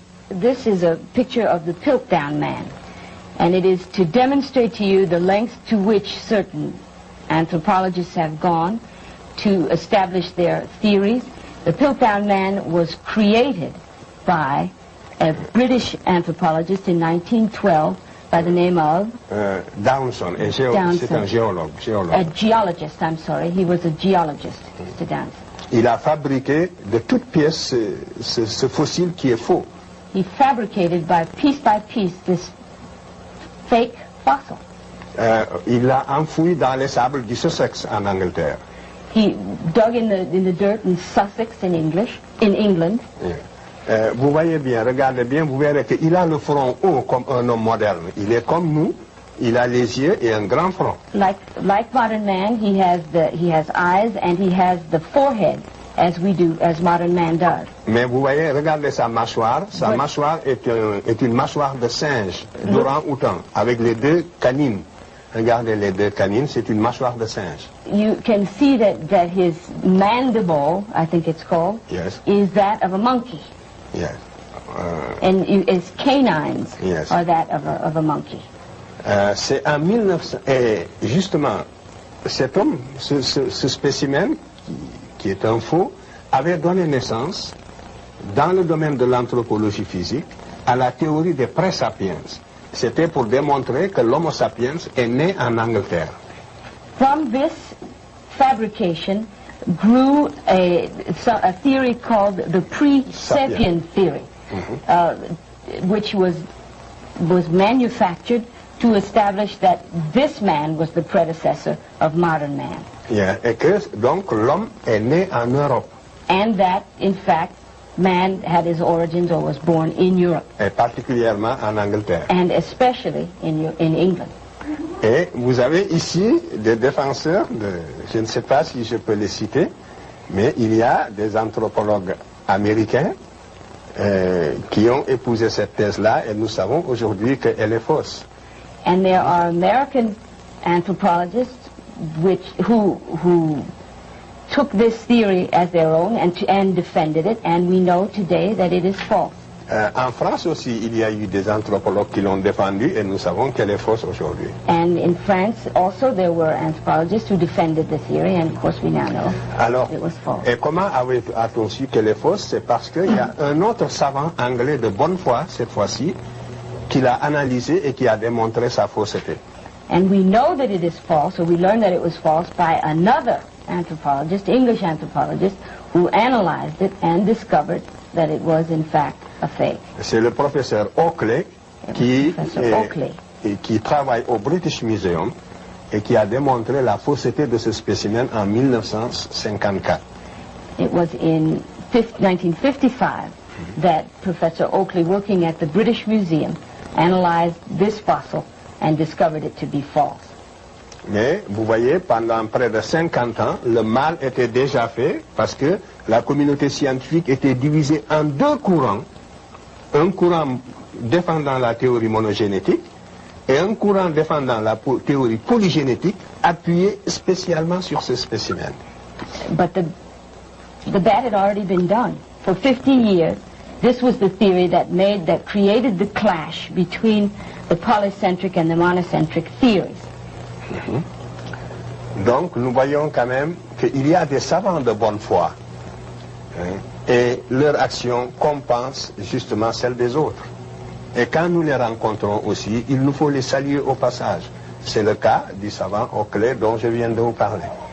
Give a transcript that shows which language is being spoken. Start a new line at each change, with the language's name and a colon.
English: This is a picture of the Piltdown Man, and it is to demonstrate to you the lengths to which certain anthropologists have gone to establish their theories. The Piltdown Man was created by a British anthropologist in 1912 by the name of
French: Downson, c'est un géologue.
English: A geologist, I'm sorry. He was a geologist, Mr. Downson.
French: Il a fabriqué de toutes pièces ce fossile qui est faux.
English: He fabricated by piece this fake fossil.
French: Il l'a enfoui dans les sables du Sussex en Angleterre.
English: He dug in the dirt in Sussex in England.
French: Vous voyez bien, regardez bien, vous verrez qu'il a le front haut comme un homme moderne. Il est comme nous, il a les yeux et un grand front.
English: Like modern man, he has eyes and he has the forehead as modern man does.
French: Mais vous voyez, regardez sa mâchoire. Sa mâchoire est une mâchoire de singe, d'orang-outan, avec les deux canines. Regardez les deux canines, c'est une mâchoire de singe.
English: You can see that his mandible, I think it's called, yes, is that of a monkey. Yes. And his canines yes, are that of a monkey.
French: C'est en 1900, et justement, cet homme, ce spécimen, qui est un faux, avait donné naissance, dans le domaine de l'anthropologie physique, à la théorie des pré-sapiens. C'était pour démontrer que l'Homo sapiens est né en Angleterre.
English: From this fabrication grew a theory called the pre-sapien theory, which was manufactured to establish that this man was the predecessor of modern man. Yeah.
French: Et que donc l'homme est né en Europe.
English: And that, in fact, man had his origins or was born in Europe.
French: Et particulièrement en Angleterre.
English: And especially in England.
French: Et vous avez ici des défenseurs, je ne sais pas si je peux les citer, mais il y a des anthropologues américains qui ont épousé cette thèse-là et nous savons aujourd'hui qu'elle est fausse.
English: And there are American anthropologists who took this theory as their own and defended it, and we know today that it is false.
French: En France aussi, il y a eu des anthropologues qui l'ont défendue et nous savons qu'elle est fausse aujourd'hui.
English: And in France also there were anthropologists who defended the theory, and of course we now know it was false.
French: Et comment a-t-on su qu'elle est fausse? C'est parce qu'il y a un autre savant anglais de bonne foi, cette fois-ci, qui l'a analysé et qui a démontré sa fausseté.
English: And we know that it is false, or we learned that it was false by another anthropologist, English anthropologist, who analyzed it and discovered that it was in fact a fake.
French: C'est le professeur Oakley qui travaille au British Museum et qui a démontré la fausseté de ce spécimen en 1954.
English: It was in 1955 that Professor Oakley, working at the British Museum, analyzed this fossil and discovered it to be false.
French: Mais vous voyez, pendant près de 50 ans, le mal était déjà fait parce que la communauté scientifique était divisée en deux courants. Un courant défendant la théorie monogénétique et un courant défendant la théorie polygénétique appuyé spécialement sur ce spécimen.
English: But the bad had already been done. For 15 years, this was the theory that created the clash between the polycentric and the monocentric theories.
French: Donc nous voyons quand même qu'il y a des savants de bonne foi et leur action compense justement celle des autres. Et quand nous les rencontrons aussi, il nous faut les saluer au passage. C'est le cas du savant Oakley dont je viens de vous parler.